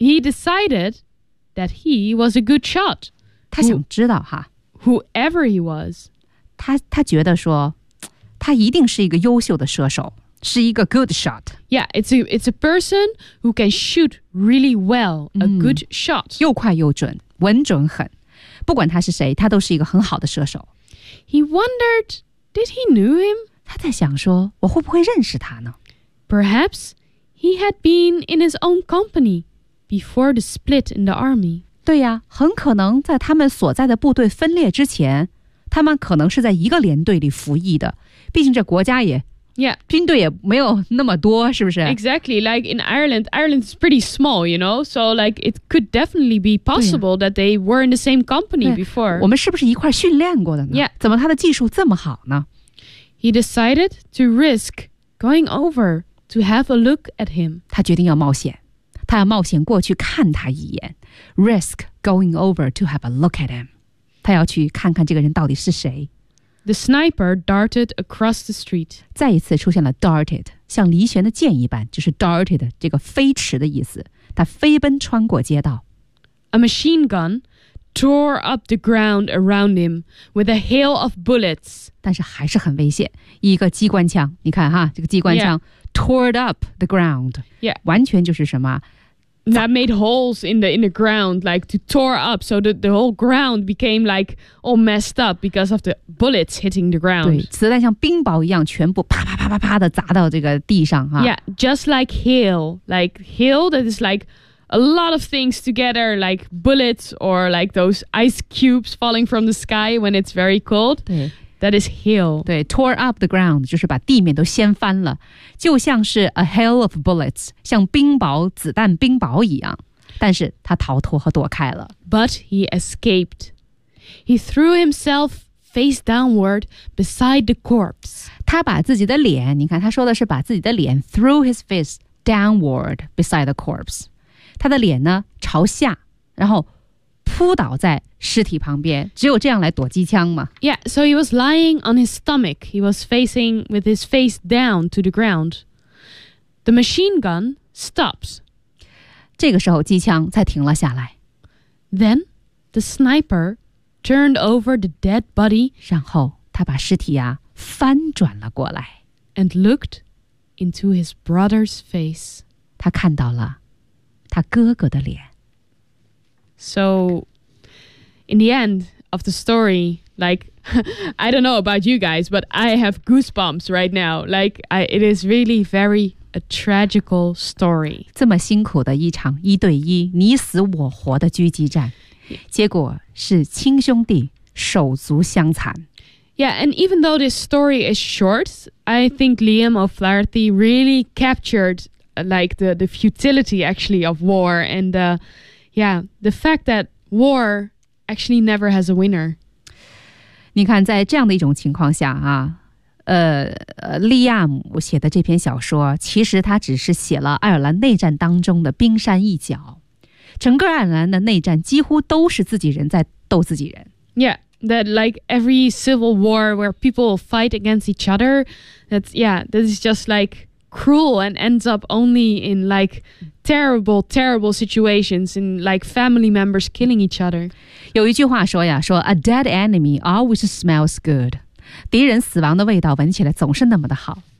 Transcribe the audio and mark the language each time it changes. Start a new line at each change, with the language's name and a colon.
English: He decided that he was a good shot。
Chinese: 他想知道哈
English: ，whoever he was，
Chinese: 他觉得说，他一定是一个优秀的射手。是一个
English: good shot. Yeah, it's a person who can shoot really well. A good shot.
Chinese: 又快又准，稳准狠。不管他是谁，他都是一个很好的射手。
English: He wondered, did he knew him?
Chinese: 他在想说，我会不会认识他呢
English: ？Perhaps he had been in his own company before the split in the army.
Chinese: 对呀，很可能在他们所在的部队分裂之前，他们可能是在一个连队里服役的。毕竟这国家也。
English: Yeah,
Chinese: 军队也没有那么多，是不是
English: ？Exactly, like in Ireland, Ireland is pretty small, you know. So, like, it could definitely be possible that they were in the same company before.
Chinese: 我们是不是一块训练过的呢
English: ？Yeah,
Chinese: 怎么他的技术这么好呢
English: ？He decided to risk going over to have a look at him.
Chinese: 他决定要冒险，他要冒险过去看他一眼。
English: Risk going over to have a look at him.
Chinese: 他要去看看这个人到底是谁。
English: The sniper darted across the street.
Chinese: 再一次出现了 darted, 像离弦的箭一般，就是 darted 这个飞驰的意思。他飞奔穿过街道。
English: A machine gun tore up the ground around him with a hail of bullets.
Chinese: 但是还是很危险，一个机关枪，你看哈，这个机关枪、
English: yeah. tore up the ground. Yeah.
Chinese: 完全就是什么。
English: That made holes in the ground, like to tore up, so the whole ground became like all messed up because of the bullets hitting the ground.
Chinese: 对，子弹像冰雹一样，全部啪啪啪啪啪的砸到这个地上哈。
English: Yeah, just like hail that is like a lot of things together, like bullets or like those ice cubes falling from the sky when it's very cold.
Chinese: 对
English: that is hail.
Chinese: 对
English: tore up the ground
Chinese: 就是把地面都掀翻了。就像是
English: a hail of bullets,
Chinese: 像冰雹子弹冰雹一样。但是他逃脱和躲开了。
English: But he escaped. He threw himself face downward beside the corpse.
Chinese: 他把自己的脸，你看他说的是把自己的脸
English: threw his face downward beside the corpse.
Chinese: 他的脸呢朝下，然后扑倒在尸体旁边，只有这样来躲机枪嘛。
English: Yeah, so he was lying on his stomach. He was facing with his face down to the ground. The machine gun stops.
Chinese: 这个时候机枪才停了下来。
English: Then the sniper turned over the dead body.
Chinese: 然后他把尸体啊翻转了过来。
English: And looked into his brother's face.
Chinese: 他看到了他哥哥的脸。
English: So, in the end of the story, like, I don't know about you guys, but I have goosebumps right now. Like, it is really very a tragical story.
Chinese: 这么辛苦的一场一对一你死我活的狙击战，结果是亲兄弟手足相残。
English: Yeah, and even though this story is short, I think Liam O'Flaherty really captured, like, the futility, actually, of war and the... Yeah, the fact that war actually never has a winner.
Chinese: 你看，在这样的一种情况下啊，利亚姆写的这篇小说，其实他只是写了爱尔兰内战当中的冰山一角。整个爱尔兰的内战几乎都是自己人在斗自己人。
English: Yeah, that like every civil war where people fight against each other, that's just like cruel and ends up only in like... terrible, terrible situations and like family members killing each other.
Chinese: 有一句话说呀，说
English: a dead enemy always smells good.
Chinese: 敌人死亡的味道闻起来总是那么的好。